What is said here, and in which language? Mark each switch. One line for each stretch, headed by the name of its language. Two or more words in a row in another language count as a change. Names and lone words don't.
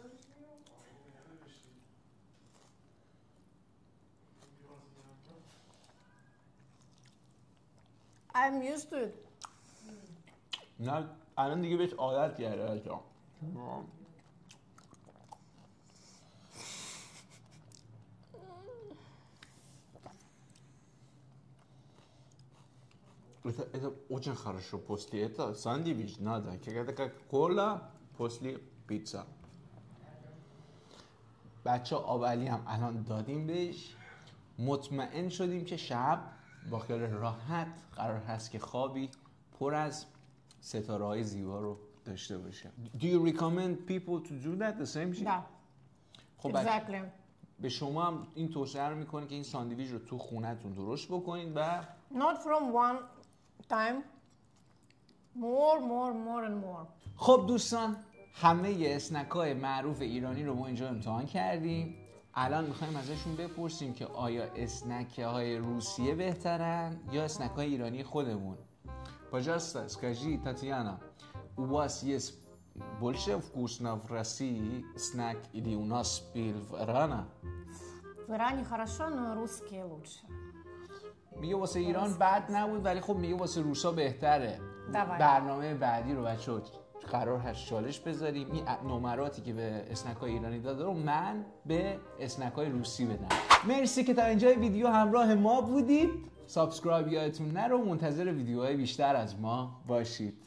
English: I'm used to it.
Persian: نه الان دیگه بهش عادت کرده.
Russian: Это очень хорошо после этого сандвич надо, когда как кола после пицца.
Persian: بچه آبعلی هم الان دادیم بهش. مطمئن شدیم که شب با خیال راحت قرار هست که خوابی پر از ستاره های زیبا رو داشته باشه.
English: Do you recommend people to do that the same thing? Yeah. خب Exactly.
Persian: به شما هم این توصیه رو میکنه که این ساندویچ رو تو خونه‌تون درست بکنید و
English: Not from one time. More and more.
Persian: خب دوستان همه اسنک‌های معروف ایرانی رو ما اینجا امتحان کردیم. الان میخوایم ازشون بپرسیم که آیا اسنک‌های روسیه بهترن یا اسنک‌های ایرانی خودمون.
Russian: Пожалуйста, скажи, Татьяна, у вас есть больше вкусно в России снэк или у нас был в Иране? В Иране хорошо, но русские лучше.
Persian: میگه واسه ایران بد نبود ولی خب میگه واسه روسا بهتره. برنامه بعدی رو بچه‌ها قرار هست چالش بذاریم این نمراتی که به اسنک‌های ایرانی داده رو من به اسنک‌های روسی بدم. مرسی که تا اینجای ویدیو همراه ما بودید. سابسکرایب یادتون نره و منتظر ویدیوهای بیشتر از ما باشید.